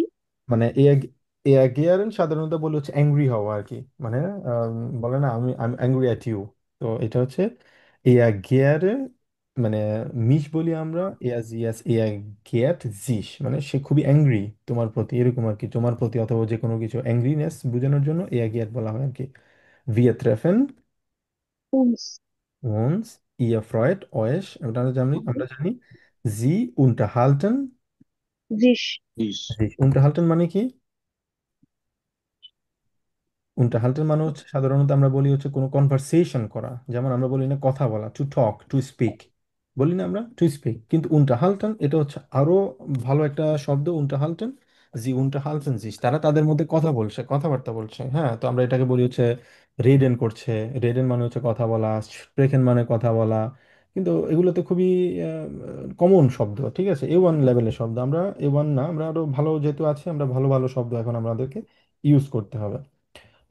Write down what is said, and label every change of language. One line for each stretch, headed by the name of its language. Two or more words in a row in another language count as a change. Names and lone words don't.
Bangla: মানে এয়াগিয়ারেন সাধারণত বলে হচ্ছে অ্যাংরি হওয়া আর কি, মানে বলে না আমি
English: I angry at you,
Bangla: তো এটা হচ্ছে এয়াগিয়ারে, মানে মিশ বলি আমরা,
German: er ärgert sich,
Bangla: মানে সে খুবই অ্যাংরি তোমার প্রতি, এরকম আর কি, তোমার প্রতি অথবা যে কোনো কিছু অ্যাংরিনেস বোঝানোর জন্য এয়াগিয়াট বলা হয় আর কি।
German: Wir treffen উনস। uns, ihr freut euch,
Bangla: আমরা জানি
German: sie unterhalten জিশ। দিস।
Bangla: sich, unterhalten মানে কি, unterhalten মানে হচ্ছে সাধারণত আমরা বলি হচ্ছে কোনো কনভারসেশন করা, যেমন আমরা বলি না কথা বলা,
English: to talk to
Bangla: স্পিক, বলি না আমরা
English: to speak,
Bangla: কিন্তু unterhalten এটা হচ্ছে আরো ভালো একটা শব্দ, unterhalten, জি
German: unterhalten sich,
Bangla: তারা তাদের মধ্যে কথা বলছে, কথাবার্তা বলছে, হ্যাঁ, তো আমরা এটাকে বলি হচ্ছে রেডেন করছে, রেডেন মানে হচ্ছে কথা বলা, স্প্রেকেন মানে কথা বলা, কিন্তু এগুলো তো খুবই কমন শব্দ, ঠিক আছে, A1 লেভেলের শব্দ, আমরা A1 না, আমরা আরো ভালো যেহেতু আছে, আমরা ভালো ভালো শব্দ এখন আমাদেরকে ইউজ করতে হবে। তো